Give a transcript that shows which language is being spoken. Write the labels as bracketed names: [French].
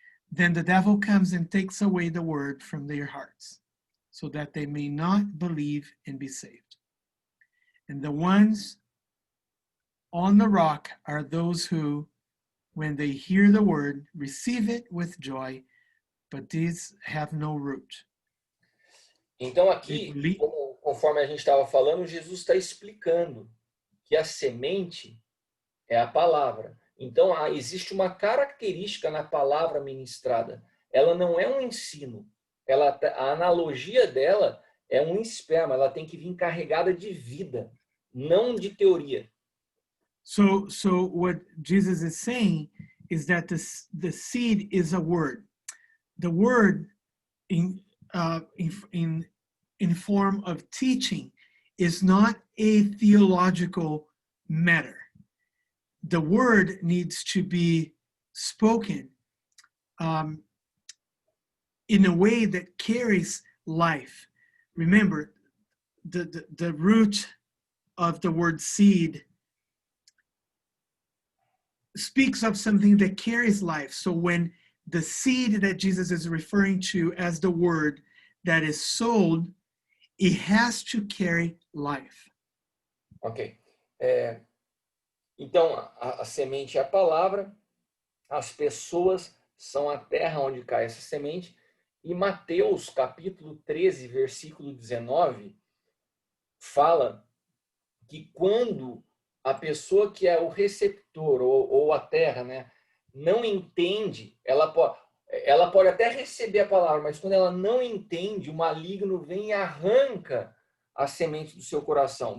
[English] Then the devil comes and takes away the word from their hearts, so that they may not believe and be saved. And the ones on the rock are those who, when they hear the word, receive it with joy, but these have no root. [Portuguese] Então aqui, conforme a gente estava falando, Jesus está explicando que a semente é a palavra. Então existe uma característica na palavra ministrada. Ela não é um ensino. A analogia dela é um esperma. Ela tem que vir carregada de vida, não de teoria. [English] So what Jesus is saying is that the seed is a word. The word in form of teaching is not a theological matter. The word needs to be spoken in a way that carries life. Remember, the root of the word seed speaks of something that carries life. So when the seed that Jesus is referring to as the word that is sold, it has to carry life. Ok. [Portuguese] Então, a semente é a palavra, as pessoas são a terra onde cai essa semente, e Mateus, capítulo 13, versículo 19, fala que quando a pessoa que é o receptor, ou a terra, né, não entende, ela pode até receber a palavra, mas quando ela não entende, o maligno vem e arranca a semente do seu coração.